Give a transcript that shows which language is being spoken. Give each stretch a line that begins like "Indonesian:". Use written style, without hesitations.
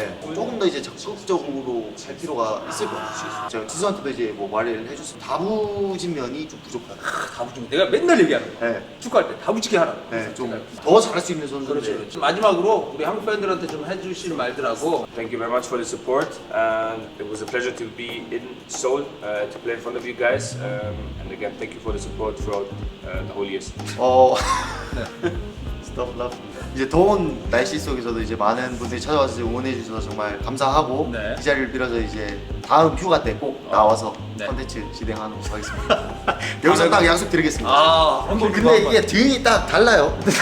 Korean: 네. 조금 더 이제 적극적으로 할 필요가 있을 것 같아요. 제가 지수한테도 이제 뭐 말을 해줬어요. 다부진 면이 좀 부족하다. 다부지게 내가 맨날 얘기하는 거야. 네. 축구할 때 다부지게 하라고. 네, 좀 더 잘할 수 있는 선수인데. 그렇죠. 마지막으로 우리 한국 팬들한테 좀 해주실 말들하고.
English: Thank you very much for the support, and it was a pleasure to be in Seoul to play in front of you guys. And again, thank you for the support throughout the whole years. Stop love.
Korean: 이제 더운 날씨 속에서도 이제 많은 분들이 찾아와서 응원해 주셔서 정말 감사하고 이 자리를 빌어서 이제 다음 휴가 때 꼭 나와서 콘텐츠 진행하도록 하겠습니다. 여기서 딱 약속드리겠습니다. 근데 이게 등이 딱 달라요.